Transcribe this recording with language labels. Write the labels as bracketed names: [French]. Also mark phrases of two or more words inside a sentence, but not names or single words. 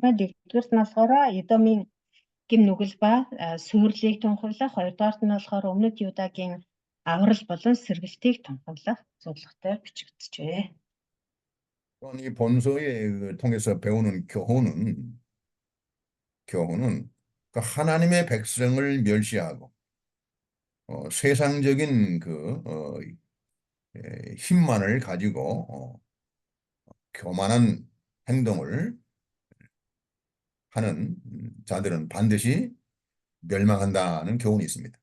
[Mongolian] Нэгдүгээрт нь болохоор Эдомийн гим нүгэл ба сүйрлийг тунхаглах, хоёрдугаарт нь болохоор өмнөд Юдагийн аврал болон сэргэлтийг тунхаглах зорилготой бичигджээ. [Korean] 이 본서에 통해서 배우는 교훈은 그 하나님의 백성을 멸시하고 세상적인 힘만을 가지고 교만한 행동을 하는 자들은 반드시 멸망한다는 교훈이 있습니다.